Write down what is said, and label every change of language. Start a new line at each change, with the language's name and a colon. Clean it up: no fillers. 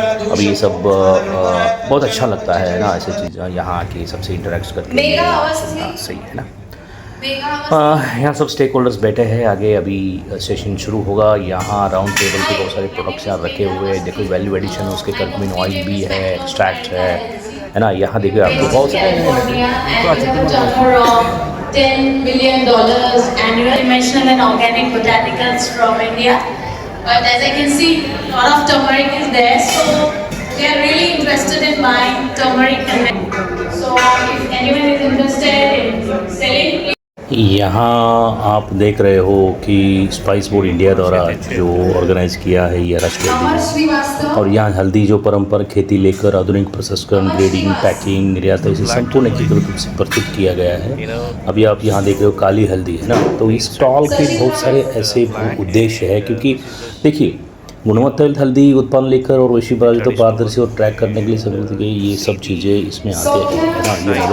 Hindi: अभी ये सब बहुत अच्छा लगता है ना, ऐसी चीज़ यहाँ आके सबसे इंटरेक्ट करके सही है ना। यहाँ सब स्टेक होल्डर्स बैठे हैं, आगे अभी सेशन शुरू होगा। यहाँ राउंड टेबल पे बहुत सारे प्रोडक्ट्स यहाँ रखे हुए हैं, देखो वैल्यू एडिशन है, उसके कर्क्यूमिन ऑयल भी है, एक्सट्रैक्ट है ना। यहाँ देखिए आपको बहुत
English: $10 billion annual conventional and organic botanicals from India. But as I can see, a lot of turmeric is there, so they are really interested in buying turmeric. So if anyone is interested in selling,
Hindi: यहाँ आप देख रहे हो कि spice board India द्वारा जो organise किया है ये राष्ट्रीय, और यहाँ हल्दी जो परंपरा खेती लेकर आधुनिक प्रसंस्करण, ग्रेडिंग, पैकिंग, निर्यात इसे संपूर्ण एकीकृत रूप से प्रस्तुत किया गया है। अभी आप यहाँ देख रहे हो काली हल्दी, है ना। तो इस स्टॉल के बहुत सारे ऐसे उद्देश्य है, क्योंकि देखिए गुणवत्ता हल्दी उत्पादन लेकर और वैश्विक बाजार को पारदर्शी और ट्रैक करने के लिए समृद्ध के ये सब चीज़ें इसमें आते हैं, है ना।